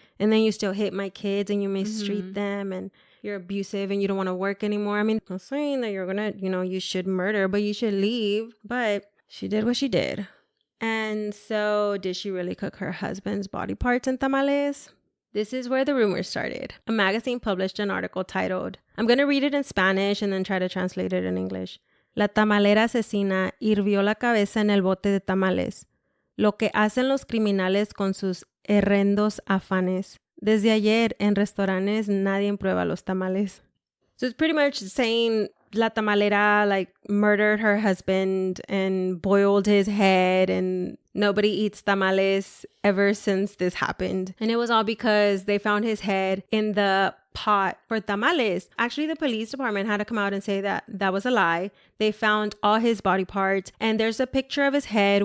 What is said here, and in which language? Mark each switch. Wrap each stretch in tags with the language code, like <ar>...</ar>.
<en>And then you still hit my kids and you mistreat them and you're abusive and you don't want to work anymore. I mean, I'm not saying that you're gonna, you should murder, but you should leave. But she did what she did. And so did she really cook her husband's body parts in tamales? This is where the rumors started. A magazine published an article titled, I'm going to read it in Spanish and then try to translate it in English.</en> <es>La tamalera asesina hirvió la cabeza en el bote de tamales. Lo que hacen los criminales con sus horrendos afanes. Desde ayer en restaurantes nadie prueba los tamales.</es> <en>So it's pretty much saying La Tamalera murdered her husband and boiled his head, and nobody eats tamales ever since this happened. And it was all because they found his head in the pot for tamales. Actually, the police department had to come out and say that that was a lie. They found all his body parts, and there's a picture of his head.</en>